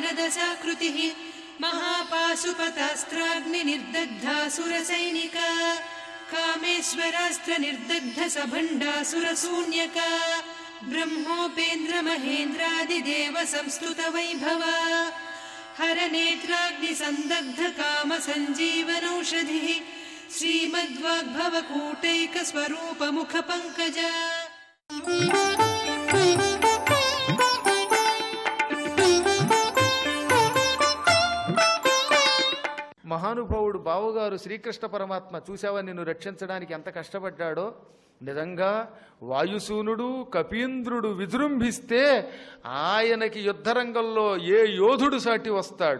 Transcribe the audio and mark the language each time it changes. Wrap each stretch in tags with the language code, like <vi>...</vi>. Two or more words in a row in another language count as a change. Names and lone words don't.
<sa>दशाकृतिः महापाशुपतास्त्राग्नि निर्दग्धासुरसैनिका कामेश्वरास्त्र निर्दग्ध सभण्डासुर शून्यका ब्रह्मोपेन्द्र महेन्द्रादिदेव संस्तुत वैभवा हर नेत्राग्नि संदग्ध काम संजीवनौषधिः श्रीमद्वाग्भव कूटैक स्वरूप मुख पंकजा।</sa> <te>మహానుభావుడు బావగారు శ్రీకృష్ణ పరమాత్మ చూశావా నిన్ను రక్షించడానికి ఎంత కష్టపడ్డాడో. నిజంగా వాయుసూనుడు కపీంద్రుడు విజృంభిస్తే ఆయనకి యుద్ధరంగంలో ఏ యోధుడు సాటి వస్తాడు.</te>